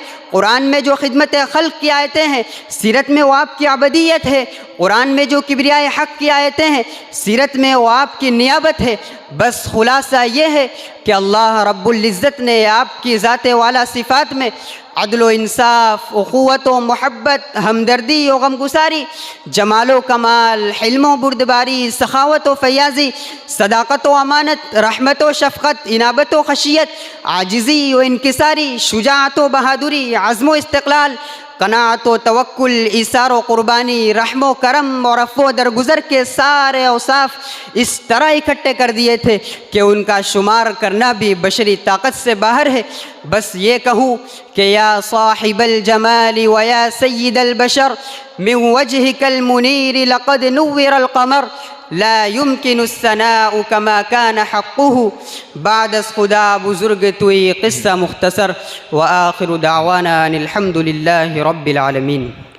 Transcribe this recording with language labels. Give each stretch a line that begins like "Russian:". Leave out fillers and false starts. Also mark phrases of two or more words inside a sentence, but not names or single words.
Urdu: قرآن میں جو خدمت خلق کی آیتیں ہیں، سیرت میں وہ آپ کی عبدیت ہے۔ قرآن میں جو کبریاء حق کی آیتیں ہیں، سیرت میں وہ آپ کی نیابت ہے۔ بس خلاصہ یہ ہے کہ اللہ رب العزت نے آپ کی ذات والا صفات میں عدل و انصاف، اخوت و محبت، ہمدردی و غمگساری، جمال و کمال، حلم و بردباری، سخاوت و فیاضی، صداقت و امانت، رحمت و شفقت، انابت و خشیت، عاجزی و انکساری، شجاعت و بہادری، عزم و استقلال، قناعت و توکل، ایثار و قربانی، رحم و کرم اور عفو و درگزر کے سارے اوصاف اس طرح اکٹھے کر دیے تھے کہ ان کا شمار کرنا بھی بشری طاقت سے باہر ہے۔ بس یہ کہوں کہ
Arabic: یا صاحب الجمال و یا سید البشر من وجهك المنیر لقد نور القمر لا يمكن الثناء كما كان حقه۔
Persian: بعد از خدا بزرگ توی قصہ مختصر،
Arabic: وآخر دعوانا ان الحمد للہ رب العالمین۔